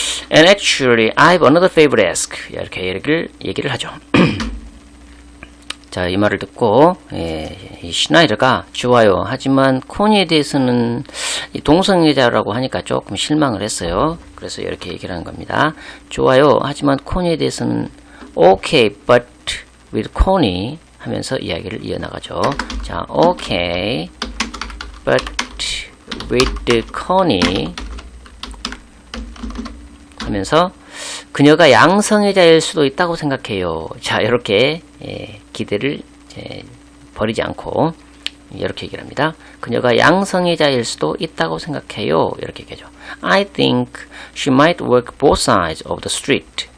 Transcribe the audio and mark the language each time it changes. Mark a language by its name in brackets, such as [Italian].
[English] And actually, I have another favor to ask. [Korean] 이렇게 얘기를 하죠. 자, 이 말을 듣고 이 슈나이더가 좋아요. 하지만 코니에 대해서는 이 동성애자라고 하니까 조금 실망을 했어요. 그래서 이렇게 얘기를 하는 겁니다. 좋아요. 하지만 코니에 대해서는 [English] okay, but with Connie [Korean] 하면서 이야기를 이어나가죠. 자, [English] okay, but with Connie [Korean] 하면서 그녀가 양성애자일 수도 있다고 생각해요. 자, 이렇게 기대를 버리지 않고 이렇게 얘기를 합니다. 그녀가 양성애자일 수도 있다고 생각해요. 이렇게 얘기하죠. [English] I think she might work both sides of the street.